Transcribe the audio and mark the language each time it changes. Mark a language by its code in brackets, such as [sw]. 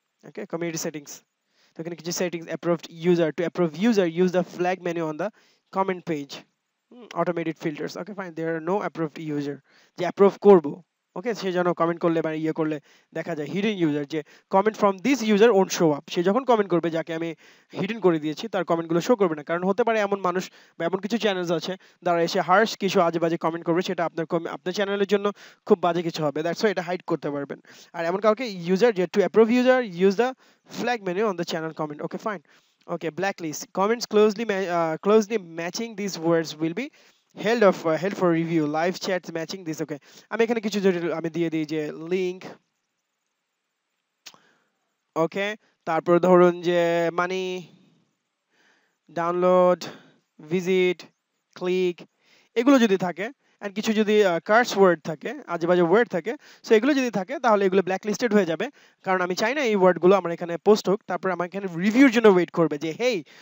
[bn] ওকে, community settings, তো এখানে কিছু settings, [en] approved user, to approve user use the flag menu on the comment page, automated filters, okay fine, there are no approved user, [bn] যে approve করব, ওকে, সে যেন comment করলে বা ইয়ে করলে দেখা যায় হিডেন ইউজার, যে [en] comment from this user won't show up, [bn] সে যখন কমেন্ট করবে যাকে আমি হিডেন করে দিয়েছি তার কমেন্টগুলো শো করবে না, কারণ হতে পারে এমন মানুষ বা এমন কিছু চ্যানেলস আছে যারা এসে হার্শ কিছু আজে বাজে কমেন্ট করবে, সেটা আপনার চ্যানেলের জন্য খুব বাজে কিছু হবে, দ্যাটস ওয়াই এটা হাইড করতে পারবেন। আর এমন কাউকে ইউজার, যে [en] To approve user use the flag menu on the channel comment, okay fine. Okay, blacklist. Comments closely matching these words will be held for review. Live chats matching this. Okay. [bn] আমি এখানে কিছু যদি আমি দিয়ে দিই যে link, ওকে, তারপর ধরুন যে মানি, ডাউনলোড, ভিজিট, ক্লিক, এগুলো যদি থাকে, এন্ড কিছু যদি কার্স ওয়ার্ড থাকে, আজেবাজে ওয়ার্ড থাকে, সো এগুলো যদি থাকে তাহলে এগুলো ব্ল্যাক লিস্টেড হয়ে যাবে, কারণ আমি চাই না এই ওয়ার্ডগুলো আমার এখানে পোস্ট হোক, তারপর আমার এখানে রিভিউর জন্য ওয়েট করবে যে হেই